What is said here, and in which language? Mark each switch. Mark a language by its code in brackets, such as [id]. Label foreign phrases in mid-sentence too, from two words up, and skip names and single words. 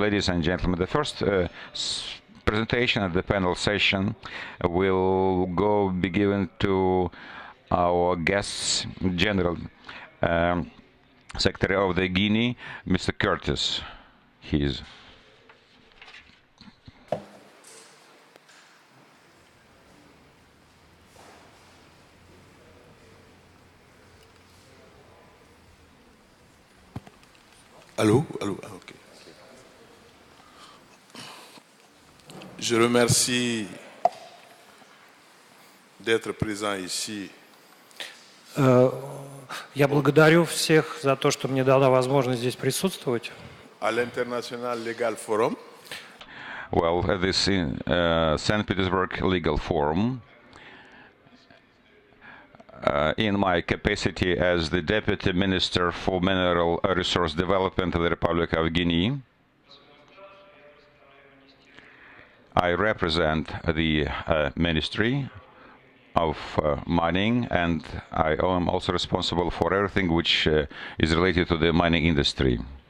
[en] Ladies and gentlemen, the first presentation at the panel session will be given to our guests, General Secretary of the Guinea, Mr. Curtis. He's [fr] Allô, allô, ok. Je remercie d'être présent ici. [ru] Я благодарю всех за то, что мне дала возможность здесь присутствовать. [fr] À l'International Legal Forum. [en] Well, at this St. Petersburg Legal Forum, in my capacity as the Deputy Minister for Mineral Resource Development of the Republic of Guinea, I represent the Ministry of Mining, and I am also responsible for everything which is related to the mining industry.